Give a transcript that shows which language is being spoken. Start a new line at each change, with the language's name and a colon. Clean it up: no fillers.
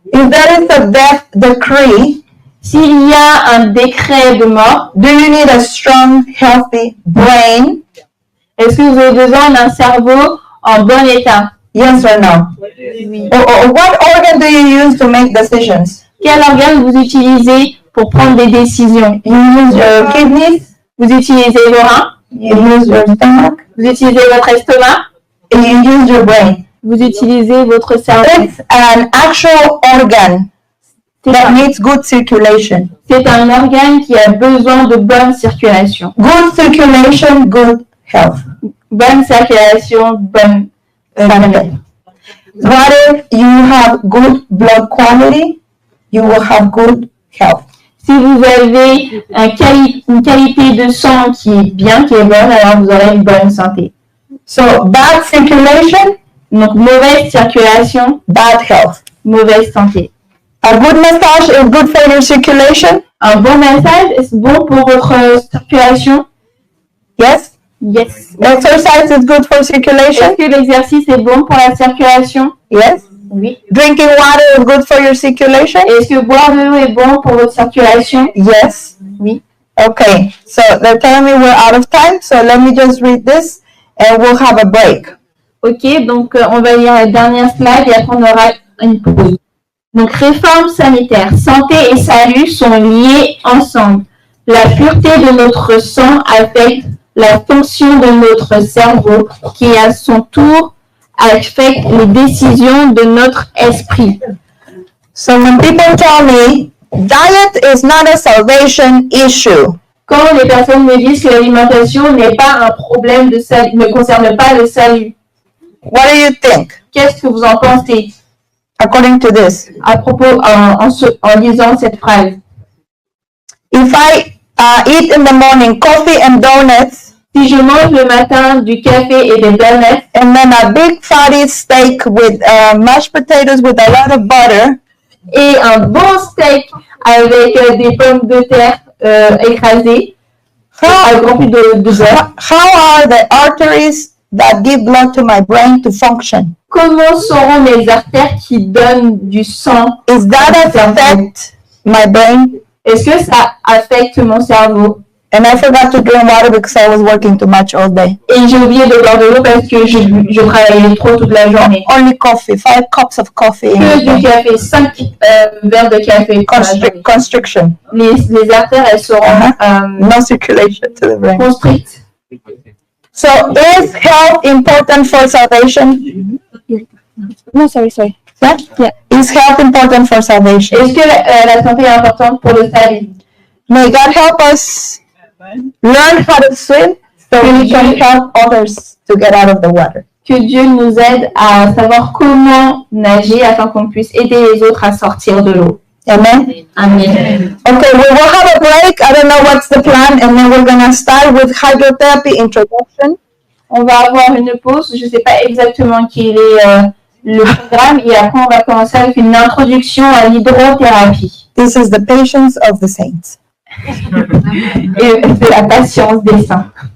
English: If there is a death decree,
French: s'il y a un décret de mort,
English: do you need a strong, healthy brain?
French: Est-ce que vous avez besoin d'un cerveau en bon état?
English: Yes or no?
French: Oui.
English: Or what organ do you use to make decisions?
French: Quel organe vous utilisez pour prendre des décisions?
English: You use your kidneys,
French: Vous utilisez vos reins,
English: you use your stomach,
French: vous utilisez votre estomac,
English: and you use your brain.
French: vous utilisez votre cerveau.
English: It's an actual organ that needs good circulation.
French: C'est un organe qui a besoin de bonne circulation.
English: Good circulation, good health.
French: Bonne circulation, bonne santé.
English: What if you have good blood quality? You will have good health.
French: Si vous avez une qualité de sang qui est bien, qui est bonne, alors vous aurez une bonne santé.
English: So, bad circulation,
French: Donc, mauvaise circulation,
English: bad health.
French: mauvaise santé.
English: A good massage is good for your circulation?
French: Un bon massage, est-ce bon pour votre circulation?
English: Yes? Yes. Exercise is good for circulation?
French: Est-ce que l'exercice est bon pour la circulation?
English: Yes?
French: Oui.
English: Drinking water is good for your circulation?
French: Est-ce que boire de l'eau est bon pour votre circulation?
English: Yes.
French: Oui.
English: Okay, so they're telling me we're out of time, so let me just read this and we'll have a break.
French: Ok, donc on va lire la dernière slide et après on aura une pause. Donc, réforme sanitaire. Santé et salut sont liés ensemble. La pureté de notre sang affecte la fonction de notre cerveau qui, à son tour, affecte les décisions de notre esprit.
English: So when people tell me, diet is not a salvation issue,
French: Quand les personnes me disent que l'alimentation n'est pas un problème de salut, ne concerne pas le salut,
English: what do you think?
French: qu'est-ce que vous en pensez
English: According to this,
French: à propos en lisant cette phrase?
English: if I eat in the morning coffee and donuts,
French: Si je mange le matin du café et des donuts,
English: and then a big fatty steak with mashed potatoes with a lot of butter,
French: et un bon steak avec des pommes de terre écrasées, remplis de beurre,
English: how are the arteries that give blood to my brain to function?
French: comment seront mes artères qui donnent du sang?
English: Is that affect my brain?
French: Est-ce que ça affecte mon cerveau?
English: And I forgot to drink water because I was working too much all day.
French: Et j'ai oublié de boire de l'eau parce que je travaillais trop toute la journée.
English: Only coffee, 5 cups of coffee.
French: Que du café, 5 verres de café.
English: Constriction.
French: Les artères, elles seront
English: No circulation to the brain.
French: constrictes.
English: So is health important for salvation? No, sorry. Yeah? Yeah. Is health important for salvation?
French: Est-ce que la santé est importante pour le salut?
English: May God help us learn how to swim so we can help others to get out of the water.
French: Que Dieu nous aide à savoir comment nager afin qu'on puisse aider les autres à sortir de l'eau.
English: Amen? Amen. Okay, we will have a break. I don't know what's the plan, and then we're going to start with hydrotherapy introduction.
French: On va avoir une pause. Je ne sais pas exactement quel est le programme. Et après, on va commencer avec une introduction à l'hydrothérapie.
English: This is the patience of the saints.
French: Et c'est la patience des saints.